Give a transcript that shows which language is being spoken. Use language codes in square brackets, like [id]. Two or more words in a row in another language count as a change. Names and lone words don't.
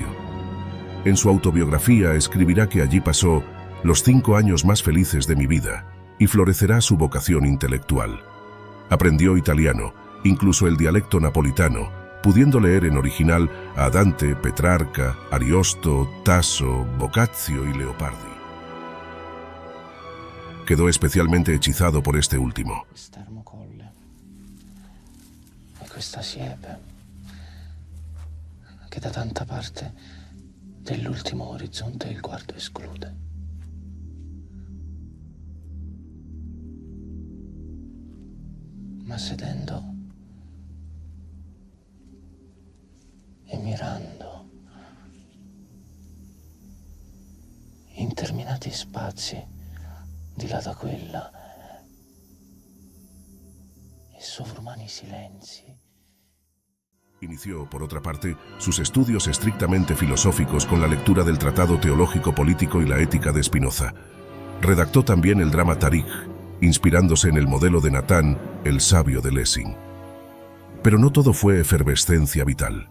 [es] En su autobiografía escribirá que allí pasó los 5 años más felices de mi vida y florecerá su vocación intelectual. Aprendió italiano, incluso el dialecto napolitano, pudiendo leer en original a Dante, Petrarca, Ariosto, Tasso, Boccaccio y Leopardi. Quedó especialmente hechizado por este último. [it] Quest'ermocolle e questa siepe che da tanta parte dell'ultimo orizzonte il guardo esclude. Ma sedendo e mirando interminati spazi di là da quella e sovrumani silenzi. [es] Inició, por otra parte, sus estudios estrictamente filosóficos con la lectura del Tratado Teológico Político y la Ética de Spinoza. Redactó también el drama Tariq, inspirándose en el modelo de Natán, el sabio de Lessing. Pero no todo fue efervescencia vital.